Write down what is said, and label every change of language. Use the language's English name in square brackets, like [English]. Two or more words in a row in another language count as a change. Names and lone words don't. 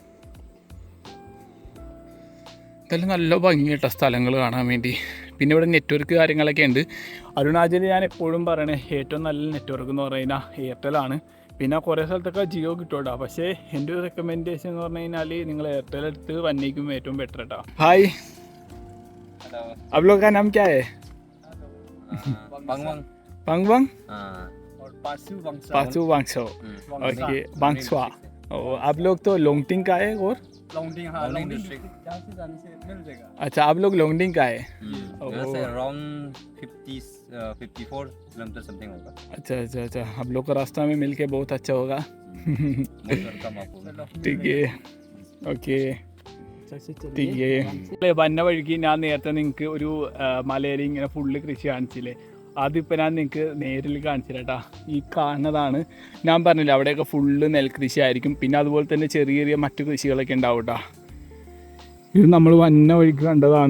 [Malayalam] ഇതെല്ലാം നല്ല ഭംഗി കേട്ടോ സ്ഥലങ്ങൾ കാണാൻ വേണ്ടി. പിന്നെ ഇവിടെ നെറ്റ്വർക്ക് കാര്യങ്ങളൊക്കെ ഉണ്ട്. അരുണാചലിൽ ഞാൻ എപ്പോഴും പറയണേ ഏറ്റവും നല്ല നെറ്റ്വർക്ക് എന്ന് പറഞ്ഞു കഴിഞ്ഞാൽ എയർടെലാണ്. പിന്നെ കുറേ സ്ഥലത്തൊക്കെ ജിയോ കിട്ടും കേട്ടോ. പക്ഷേ എൻ്റെ ഒരു റെക്കമെൻഡേഷൻ എന്ന് പറഞ്ഞു കഴിഞ്ഞാൽ നിങ്ങൾ എയർടെൽ എടുത്ത് വന്നേക്കും ഏറ്റവും ബെറ്റർ കേട്ടോ. ഹായ്, [Hindi] आप लोग का नाम क्या है? पंगवंग और पासु वांगसो। ओके, वांगसवा। आप लोग तो लोंगटिंग का है और लोंगटिंग, हाँ, लोंगटिंग डिस्ट्रिक्ट जहाँ से जाने से मिल जाएगा। अच्छा, आप लोग लोंगटिंग का है? यहाँ से अराउंड 54 किलोमीटर समथिंग होगा। अच्छा, आप लोग का रास्ता में मिलके बहुत अच्छा होगा। ठीक है, ओके, [Malayalam] വന്ന വഴിക്ക് ഞാൻ നേരത്തെ നിങ്ങൾക്ക് ഒരു മലയിൽ ഇങ്ങനെ ഫുള്ള് കൃഷി കാണിച്ചില്ലേ, അതിപ്പോൾ ഞാൻ നിങ്ങൾക്ക് നേരിൽ കാണിച്ചില്ല. ഈ കാണുന്നതാണ് ഞാൻ പറഞ്ഞില്ല, അവിടെയൊക്കെ ഫുള്ള് നെൽകൃഷി ആയിരിക്കും. പിന്നെ അതുപോലെ തന്നെ ചെറിയ ചെറിയ മറ്റു കൃഷികളൊക്കെ ഉണ്ടാവും കേട്ടോ. ഇത് നമ്മൾ വന്ന വഴിക്ക് കണ്ടതാണ്.